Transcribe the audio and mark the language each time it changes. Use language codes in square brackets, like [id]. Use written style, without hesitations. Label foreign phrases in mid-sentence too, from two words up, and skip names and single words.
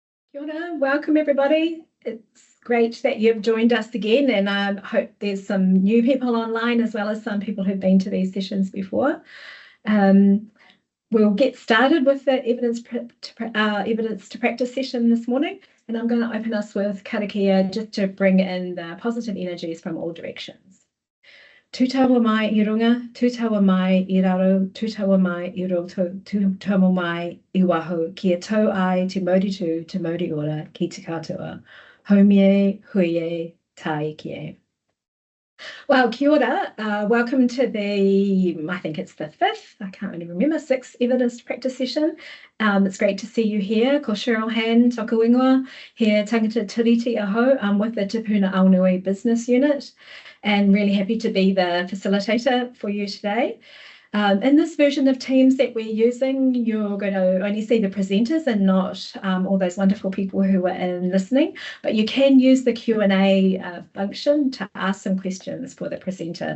[mi] Kia ora. [en] Welcome everybody. It's great that you've joined us again, and I hope there's some new people online as well as some people who've been to these sessions before. We'll get started with the evidence to practice session this morning, and I'm going to open us with karakia just to bring in the positive energies from all directions. [mi] Tūtaua mai I runga, tūtaua mai I raro, tūtaua mai I roto, tūtaua mai I waho, kia tau ai te mauritu, te mauri ora, ki te katoa. Haumie, huie, taekie. Well, kia ora. [en] Welcome to I think it's the fifth, I can't really remember, sixth evidence practice session. It's great to see you here. [mi] Ko Cheryl Han, toku ingoa, here tangata tiriti aho. [en] I'm with the Te Puna Aonui Business Unit, and really happy to be the facilitator for you today. In this version of Teams that we're using, you're going to only see the presenters and not all those wonderful people who are listening, but you can use the Q&A function to ask some questions for the presenter.